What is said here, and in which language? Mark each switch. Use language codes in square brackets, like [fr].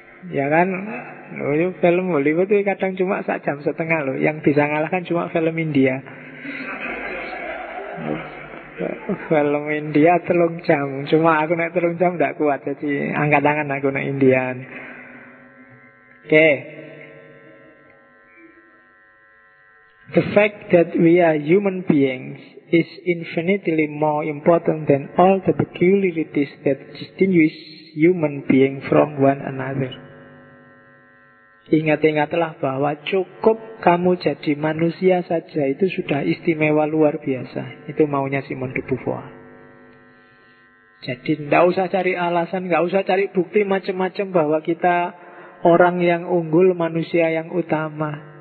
[id] Ya kan, film Hollywood itu kadang cuma 1,5 jam loh. Yang bisa ngalahkan cuma film India. Film India 3 jam. Cuma aku naik 3 jam tidak kuat. Jadi angkat tangan aku naik Indian. Oke. [en] The fact that we are human beings is infinitely more important than all the peculiarities that distinguish human being from one another. [id] Ingat-ingatlah bahwa cukup kamu jadi manusia saja itu sudah istimewa luar biasa. Itu maunya Simone de Beauvoir. Jadi tidak usah cari alasan, tidak usah cari bukti macam-macam bahwa kita orang yang unggul, manusia yang utama.